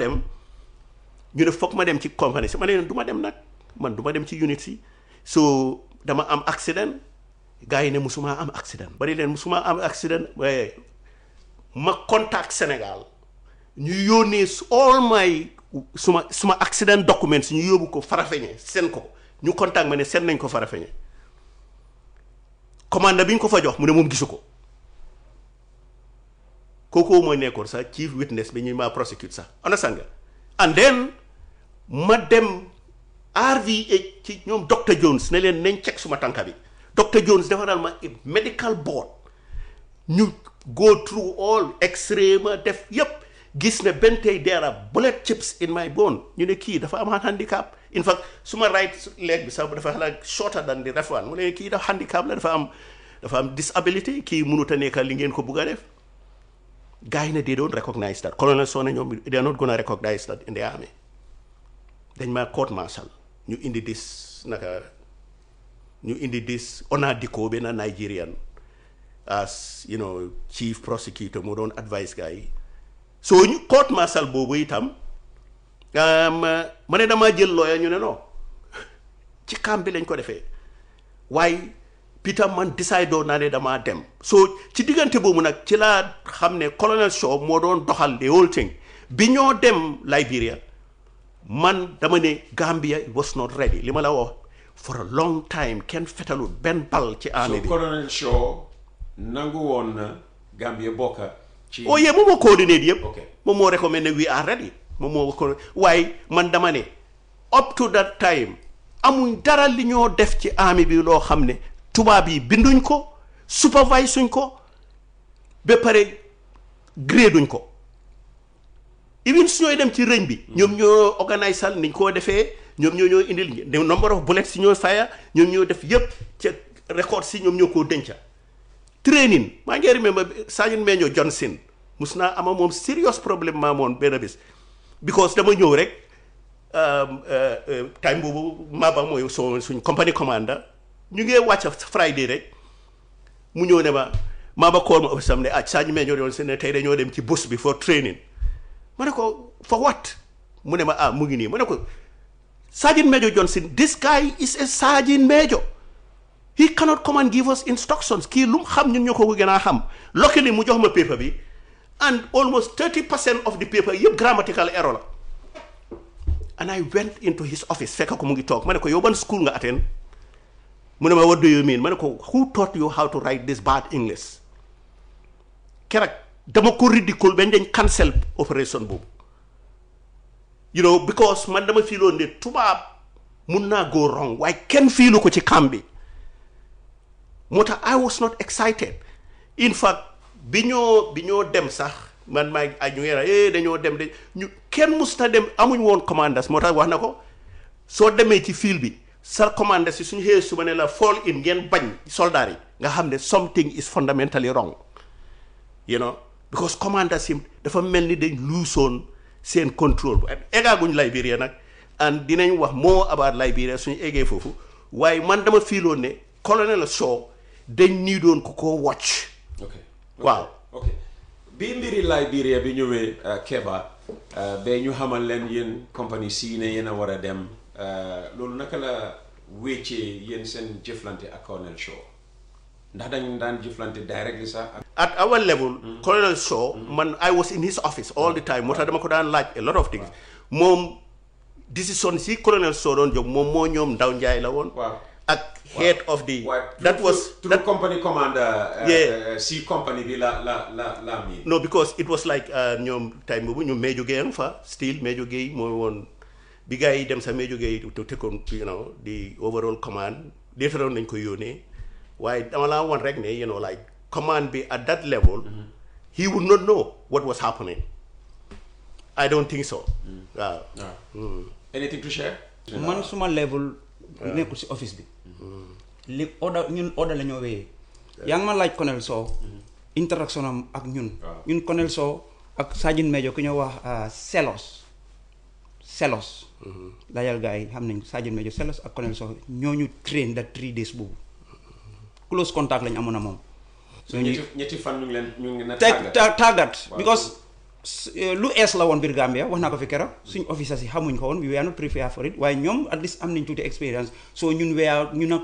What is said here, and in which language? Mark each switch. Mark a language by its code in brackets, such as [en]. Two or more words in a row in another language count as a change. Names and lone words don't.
[wo] dem ñu ne foog ma dem ci compagnie si ma ne leen du ma dem nag man du ma dem ci unit si so dama am accident gars yi ne musuma am accident bari leen musuma am accident waaye ma contact Sénégal ñu yónnee [en] all my [wo] suma [en] accident documents [wo] ñu yóbbu ko Farafeñe seen ko ñu contact ma ne seen nañ ko Farafeñe commande bi ñu ko fa jox mu ne moom gisu ko kooku mooy nekkoon sax [en] chief witness [wo] bi ñuy ma prosecute sax understand nga [en] and then [wo] ma dem RVH ci ñoom Dr Jones ne leen nañ check suma tànka bi Dr Jones defaral ma [en] medical board [wo] ñu [en] go through all x-ray [wo] ma def yépp gis ne benn tey [en] there are bullet chips in my bone [wo] ñu ne kii dafa am handicap [en] in fact [wo] suma [en] right leg [wo] bi sax dafa [en] like shorter than the left one [wo] mu ne kii dafa handicap la dafa am disability kii mënut a nekk li ngeen ko bugg a def gars yi ne [en] they don't recognize that [wo] colonel Sow ne ñoom [en] they are not gonna recognize that in the army [wo] dañ ma [en] court martial [wo] ñu indi this Onadiko benn Nigerian [en] as chief prosecutor [wo] moo doon advice gars yi so ñu [en] court martial [wo] boobu itam ma ne damaa jël lawyer ñu ne non ci camp bi lañ ko defee waaye Peter man decide doon naa ne damaa dem so ci diggante boobu nag ci laa xam ne colonel Shaw moo doon doxal the whole thing bi ñoo dem Liberia man dama ne [en] Gambia was not ready [wo] li ma la wax [en] for a long time [wo] kenn fetalul benn bal ci army bi. so colonel Shaw nangu woon na Gambia bokka ci. [en] oh yeah [wo] moom moo coordinate yëpp. ok moom moo recommendé [en] we are ready [wo] moom moo ko waaye man dama ne [en] up to that time [wo] amuñ dara li ñoo def ci army bi loo xam ne tubaab yi binduñ ko supervise suñ ko ba pare grade duñ ko even su ñooy dem ci rëñ bi ñoom ñoo organise sal niñ koo defee ñoom ñoo indil [en] the number of bullets [wo] si ñoo fire ñoom ñoo def yëpp ca record si ñoom ñoo koo denca training maa ngi remember Sergeant Major Johnson mus naa ama moom serious problème maa moon benn bis because dama ñëw rek time boobu Maba mooy suñ company commander ñu ngi wàcc Friday rek mu ñëw ne ma ba call ma office am ne Sadio Mejo doon se ne tey dañoo dem ci bus bi [en] for training [wo] ma ne ko [en] for what [wo] mu ne ma mu ngi nii ma ne ko Sergeant Major Johnson, [en] this guy is a Sergeant Major. He cannot come and give us instructions. [wo] Kii lu mu xam ñun ñoo ko gën a xam. [en] Luckily [wo] mu jox ma [en] paper bi and almost 30% of the paper yëpp grammatical error la. And I went into his office [wo] fekk ko mu ngi toog ma ne ko yow ban school nga attend mu ne ma [en] what do you mean [wo] ma ne ko [en] who taught you how to write this bad English [wo] keroog dama ko ridicule bañ dañ cancel operation boobu. [en] You know, because [wo] man dama fiiloon ne tubaab mun naa [en] go wrong [wo] waaye kenn fiilu ko ci camp bi moo tax [en] I was not excited in fact [wo] bi ñoo dem sax man maa ñu ngi dañoo dem de ñu kenn musta dem amuñ woon commanders moo tax wax na ko soo demee ci field bi sa commanders si suñu xëyee suba ne la fall in ngeen bañ soldats yi nga xam ne [en] something is fundamentally wrong you know because [wo] commanders yi dafa mel ni dañ luusoon seen contrôle bu eggaaguñ Liberia nag and dinañ wax [en] more about Liberia [wo] suñu eggee foofu waaye man dama fiiloon ne colonel Shaw dañ nii doon ko ko watch. waaw ok bi mbiri Liberia bi ñëwee Kebba ba ñu xamal leen yéen compagnie si ne yéen a war a dem loolu naka la wéccee yéen seen jëflante ak colonel Shaw ndax dañ daan jëflante directly sax [en] at our level [wo] colonel Shaw man [en] I was in his office all the time [wo] moo tax dama ko daan laaj [en] a lot of things [wo] moom décision si colonel Shaw doon jóg moom moo ñoom Ndaw Njaay la woon ak [en] head of the that was through company commander [wo] si company bi la mi [en] no because it was like [wo] ñoom time boobu ñoom Major Gueye fa still Major Gueye mooy woon bi gars yi dem sa Major Gueye [en] to take on you know the overall command [wo] defaroon nañ ko yónnee waaye dama laa woon rek ne [en] you know like command be at that level he would not know what was happening. I don't think so. Waaw. Anything to share? [wo] Man suma level nekkul si office bi. li ñun order la ñoo wéyee. yaa ngi ma laaj colonel Sow. interaction am ak ñun colonel Sow ak Sergeant Major ku ñoo wax Selos. dajal gars yi xam nañ Sergeant Major Selos ak colonel Sow ñooñu train [en] that 3 days [wo] boobu. close contact lañ amoon na moom. ñetti fan ñu ngi leen tàggat because lu ees la woon biir Gambia wax naa ko fi keroog suñ officers yi xamuñ ko woon [en] we were not prepared for it [wo] waaye ñoom [en] at least [wo] am nañ tuuti experience so ñun ak